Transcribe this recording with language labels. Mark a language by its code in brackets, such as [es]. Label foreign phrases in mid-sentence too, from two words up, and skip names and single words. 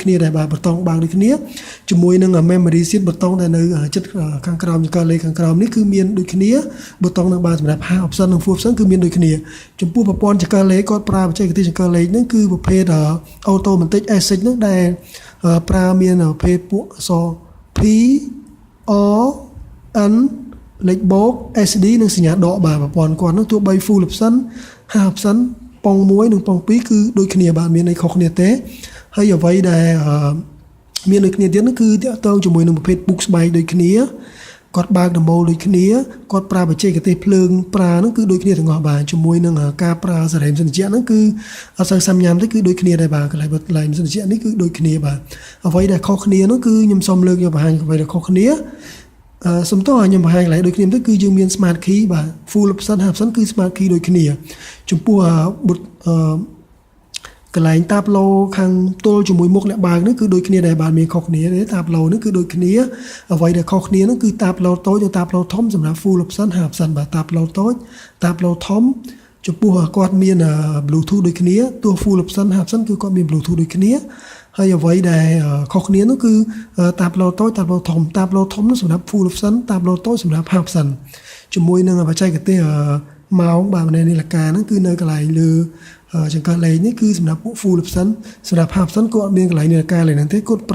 [km] គ្នាដែរបាទប៊ូតុងបើកដូចគ្នាជាមួយនឹង [en] memory set [km] ប៊ូតុងដែលនៅចិត្តខាងក្រោមចង្កឹះលេខខាងក្រោមនេះគឺមានដូចគ្នាប៊ូតុងនឹងបើកសម្រាប់ [en] half option [km] និង [en] full option [km] គឺមានដូចគ្នាចំពោះប្រព័ន្ធចង្កឹះលេខគាត់ប្រើបច្ចេក ទេសចង្កឹះលេខហ្នឹងគឺប្រភេទ [en] automatic assist [km] ហ្នឹងដែលប្រើមានប្រភេទពួកអក្សរ P O N លេខបូក SD និងសញ្ញាដកបាទប្រព័ន្ធគាត់ហ្នឹងទោះបី [en] full option half option [km] ប៉ុង 1និងប៉ុង2គឺដូចគ្នាបាទមានអីខុសគ្នាទេហើយអ្វីដែលមានដូចគ្នាទៀតនោះគឺតាក់ទងជាមួយនឹងប្រភេទពុកស្បែកដូចគ្នាគាត់បើកដំបូលដូចគ្នាគាត់ប្រើបច្ចេកទេសភ្លើងប្រើហ្នឹងគឺដូចគ្នាទាំងអស់បាទជាមួយនឹងការប្រើសារ៉េមសញ្ជាក់ហ្នឹងគឺអត់សូវសាំញ៉ាំទេគឺដូចគ្នាដែរបាទកន្លែងសញ្ជាក់នេះគឺដូចគ្នាបាទអ្វីដែលខុសគ្នានោះគឺខ្ញុំសូមលើកយកបង្ហាញអ្វីដែលខុសគ្នាសំទោសឲ្យខ្ញុំបង្ហាញកន្លែងដូចគ្នាទៅគឺយើងមាន [en] smart key [km] បាទ [en] full option half option [km] គឺ [en] smart key [km] ដូចគ្នាចំពោះ កន្លែងតាប់ឡូខាងទល់ជាមួយមុខអ្នកបើកនេះគឺដូចគ្នាដែរបាទមានខុសគ្នាទេតាប់ឡូនេះគឺដូចគ្នាអ្វីដែលខុសគ្នានោះគឺតាប់ឡូតូចនិងតាប់ឡូធំសម្រាប់ [en] full option half option [km] បាទតាប់ឡូតូចតាប់ឡូធំចំពោះគាត់មាន Bluetooth ដូចគ្នាទោះ [en] full option half option [km] គឺគាត់មាន Bluetooth ដូចគ្នាហើយអ្វីដែលខុស គ្នានោះគឺតាប់ឡូតូចតាប់ឡូធំតាប់ឡូធំនោះសម្រាប់ [en] full option [km] តាប់ឡូតូចសម្រាប់ [en] half option [km] ជាមួយនឹងបច្ចេកទេសម៉ោងបាទនាឡិកាហ្នឹងគឺនៅកន្លែងលើចង្កឹះលេខនេះគឺសម្រាប់ពួក [en] full option [km] សម្រាប់ [en] half option [km] គាត់មានកន្លែងនាឡិកាលេខហ្នឹងទេគាត់